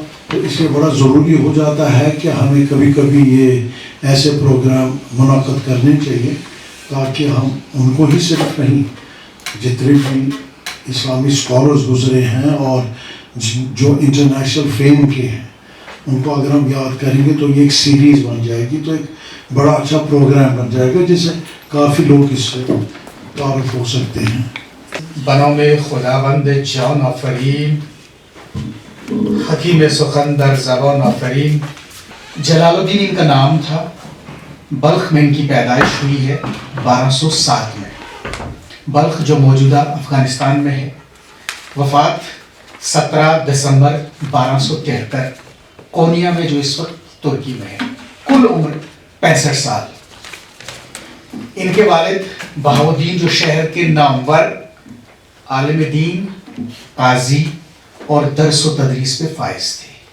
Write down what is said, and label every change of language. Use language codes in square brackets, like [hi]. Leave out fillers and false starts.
[ur] تو اس لیے بڑا ضروری ہو جاتا ہے کہ ہمیں کبھی کبھی یہ ایسے پروگرام منعقد کرنے چاہیے تاکہ ہم ان کو ہی صرف نہیں, جتنے بھی اسلامی اسکالرز گزرے ہیں اور جو انٹرنیشنل فیم کے ہیں, ان کو اگر ہم یاد کریں گے تو یہ ایک سیریز بن جائے گی, تو ایک بڑا اچھا پروگرام بن جائے گا جس سے کافی لوگ اس سے تعارف ہو سکتے ہیں. [fa] بنو میں خداوند جان آفرین, حکیم سخن در زبان آفرین. [ur] جلال الدین ان کا نام تھا. بلخ میں ان کی پیدائش ہوئی ہے 1207 میں. بلخ جو موجودہ افغانستان میں ہے. وفات 17 دسمبر 1273 کونیا میں جو اس وقت ترکی میں ہے. کل عمر 65 سال. ان کے والد بہاؤدین جو شہر کے نامور عالم دین, قاضی اور درس و تدریس پہ فائز تھے.